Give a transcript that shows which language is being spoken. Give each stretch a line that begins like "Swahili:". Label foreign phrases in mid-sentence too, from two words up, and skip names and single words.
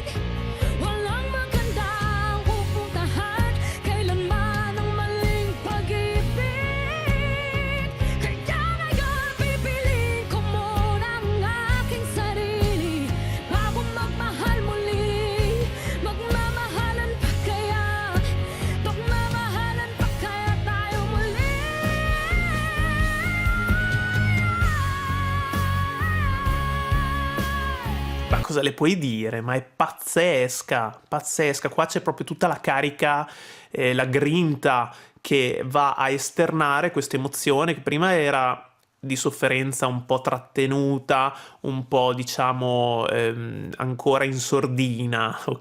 Filipino: Walang magandang pupuntahan, kailanman ang maling pag-ibig. Kaya ngayon pipiliin ko muna ang aking sarili bago magmahal muli. Magmamahalan pa kaya? Magmamahalan pa kaya tayo muli?
Italian: Ma cosa le puoi dire? Ma è pazzesca, pazzesca. Qua c'è proprio tutta la carica, la grinta che va a esternare questa emozione che prima era di sofferenza un po' trattenuta, un po' diciamo ancora in sordina, ok?